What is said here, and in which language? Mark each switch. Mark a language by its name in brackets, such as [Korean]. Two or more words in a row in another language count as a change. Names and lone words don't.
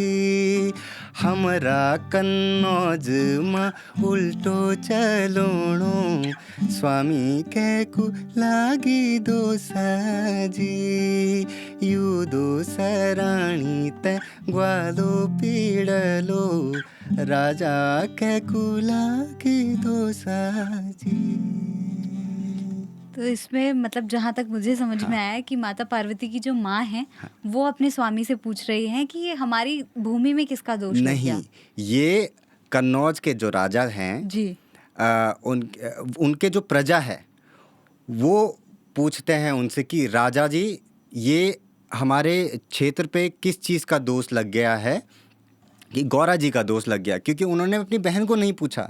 [Garhwali] हमरा कन्नौज में उल्टो चलोणो स्वामी के कुलागी दोसाजी। यूदो सराणी ते ग्वालो पीड़लो राजा के कुलागी दोसाजी। [Hindi] तो इसमें मतलब जहाँ तक मुझे समझ में आया कि माता पार्वती की जो माँ है, वो अपने स्वामी से पूछ रही हैं कि ये हमारी भूमि में किसका दोष लग गया। नहीं, ये कन्नौज के जो राजा हैं जी। उनके जो प्रजा है वो पूछते हैं उनसे कि राजा जी ये हमारे क्षेत्र पे किस चीज़ का दोष लग गया है, कि गौरा जी का दोष लग गया, क्योंकि उन्होंने अपनी बहन को नहीं पूछा।